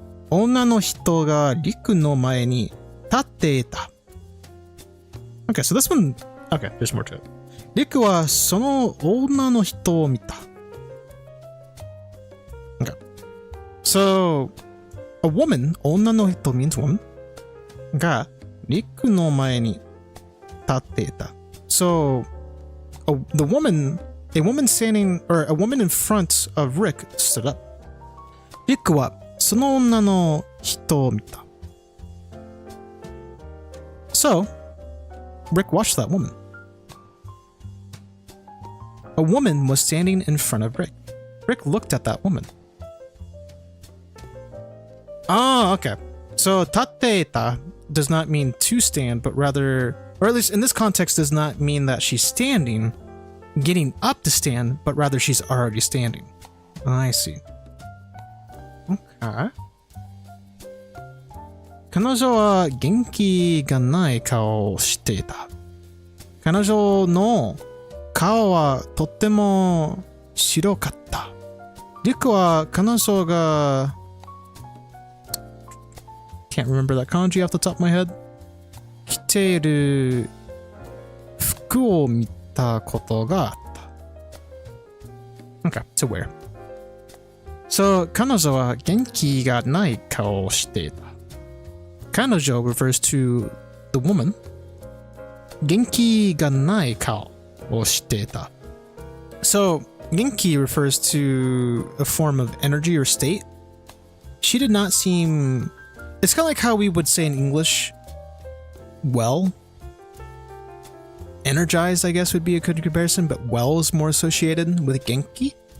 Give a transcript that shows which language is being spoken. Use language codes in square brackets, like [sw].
[ja] 女の人がリクの前に立っていた。 [en] Okay, so this one, okay, there's more to it. [ja] リクはその女の人を見た。 [en] Okay. So, a woman, 女の人 means woman, [ja] がリクの前に立っていた。 [en] So, a woman standing, or a woman in front of Rick stood up. [ja] リクはその女の人を見た。 [en] So, Rick watched that woman. A woman was standing in front of Rick. Rick looked at that woman. Oh, okay. So, 立っていた does not mean to stand, but rather, or at least in this context, does not mean that she's standing, getting up to stand, but rather she's already standing. I see. Okay. [ja] 彼女は元気がない顔をしていた。彼女の顔はとっても白かった。リクは彼女が [en] can't remember that kanji off the top of my head. [ja] 着ている服を見たことがあった。 [en] Okay, to wear. [ja] So, 彼女は元気がない顔をしていた。 [en] 彼女 refers to the woman. [ja] 元気がない顔をしていた。 [en] So, 元気 refers to a form of energy or state. She did not seem... It's kind of like how we would say in English, well. Energized, I guess, would be a good comparison, but well is more associated with genki.